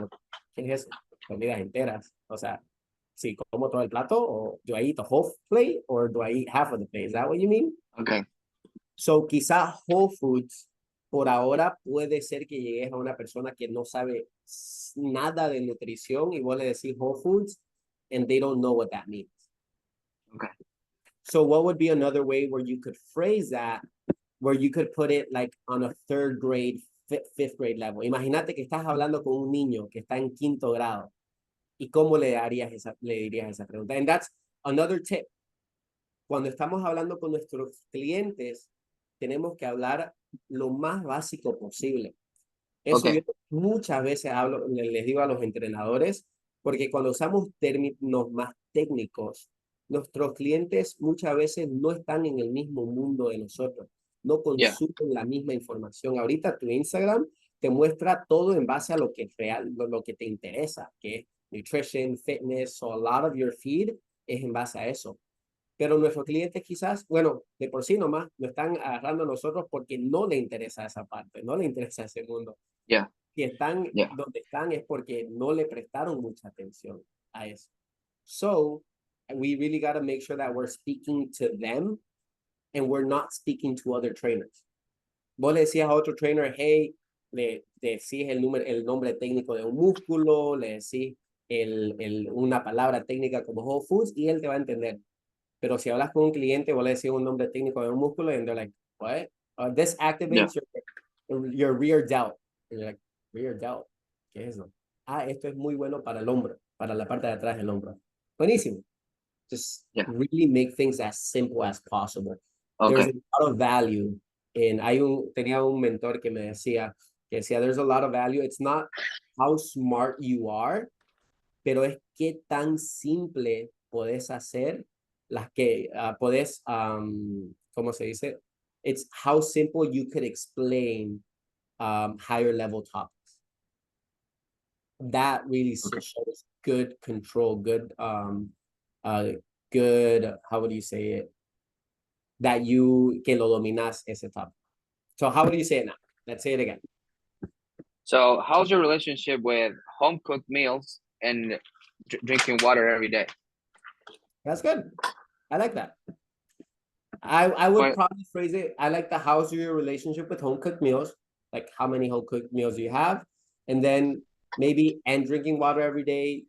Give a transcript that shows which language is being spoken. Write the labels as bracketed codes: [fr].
[es] como, ¿qué es eso? Comidas enteras. O sea, si como todo el plato, o [en] do I eat the whole plate, or do I eat half of the plate? Is that what you mean? okay, [es] So, quizá Whole Foods por ahora puede ser que llegues a una persona que no sabe nada de nutrición y vos le decís Whole Foods [en] and they don't know what that means. okay, So, what would be another way where you could phrase that, where you could put it like on a third grade, fifth grade level? [es] Imagínate que estás hablando con un niño que está en quinto grado y cómo le dirías esa pregunta. [en] And that's another tip. [es] Cuando estamos hablando con nuestros clientes, tenemos que hablar lo más básico posible. Eso yo [en] okay, [es] muchas veces les digo a los entrenadores, porque cuando usamos términos más técnicos, nuestros clientes muchas veces no están en el mismo mundo de nosotros, no [en] yeah, [es] consumen la misma información. Ahorita tu Instagram te muestra todo en base a lo que es real, lo que te interesa, que es nutrition, fitness, [en] so a lot of your feed [es] es en base a eso. Pero nuestros clientes quizás, bueno, de por sí nomás, lo están agarrando a nosotros porque no le interesa esa parte, no le interesa ese mundo. [en] Yeah, [es] Si están [en] yeah, [es] donde están es porque no le prestaron mucha atención a eso. [en] So, we really got to make sure that we're speaking to them and we're not speaking to other trainers. [es] Vos le decías a otro trainer, hey, le decís el nombre técnico de un músculo, le decís una palabra técnica como Whole Foods y él te va a entender. Pero si hablas con un cliente, vos le decís un nombre técnico de un músculo y [en] they're like, what? This yeah. activates your rear delt. And you're like, rear delt, [es] ¿qué es eso? Ah, esto es muy bueno para el hombro, para la parte de atrás del hombro. Buenísimo. Just [en] Yeah. really make things as simple as possible. There's Okay. a lot of value. [es] Tenía un mentor que decía, [en] there's a lot of value. It's not how smart you are, [es] pero es qué tan simple podés hacer las que podés, ¿cómo se dice? [en] It's how simple you could explain higher level topics. That really Okay. shows good control, uh, good, how would you say it? [es] That que lo dominas ese topic. [en] So how would you say it now? Let's say it again. So, how's your relationship with home cooked meals and drinking water every day? That's good. I like that. I would Well, probably phrase it. I like the how's your relationship with home cooked meals, like how many home cooked meals do you have, and then maybe and drinking water every day.